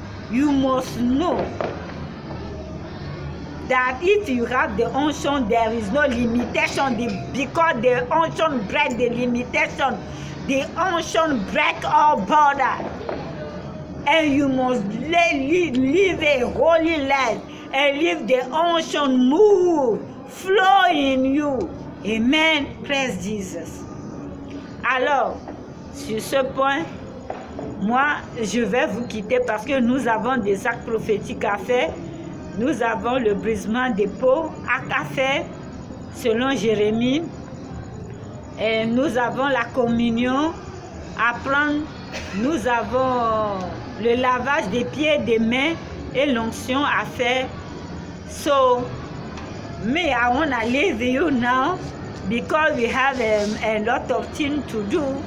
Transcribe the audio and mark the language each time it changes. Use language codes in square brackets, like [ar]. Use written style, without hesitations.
[en] You must know that if you have the unction, there is no limitation, because the unction breaks the limitation. The unction breaks all border. And you must live a holy life and live the unction move, flow in you. Amen. Praise Jesus. [fr] Alors, sur ce point, moi, je vais vous quitter parce que nous avons des actes prophétiques à faire. Nous avons le brisement des peaux à faire selon Jérémie. Et nous avons la communion à prendre. Nous avons le lavage des pieds et des mains et l'onction à faire. [en] So, me, I want to leave you now because we have a lot of things to do.